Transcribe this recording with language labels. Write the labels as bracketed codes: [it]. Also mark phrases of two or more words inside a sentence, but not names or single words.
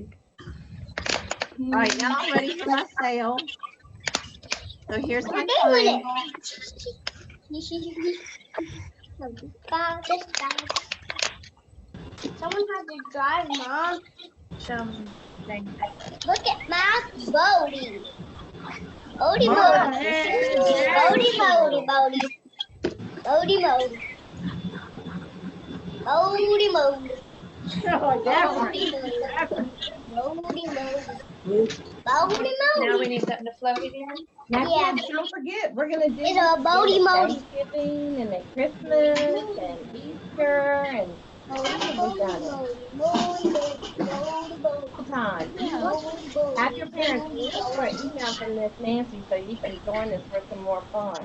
[en] All right, now I'm ready for my sail. So here's my We're doing it. triangle. Someone has to drive, Mom. Something. Look at my boaty. Boaty, boaty. Boaty, boaty, boaty. Boaty, boaty. Boaty, boaty. oh, different. Boaty, boaty. Now we Boaty, need something to float it in. Now, Yeah. kids, don't forget, we're gonna do It's a boaty modi. Thanksgiving and then Christmas and Easter and boaty, boaty, boaty, all time. Have your parents or email from Miss Nancy so you can join us for some more fun.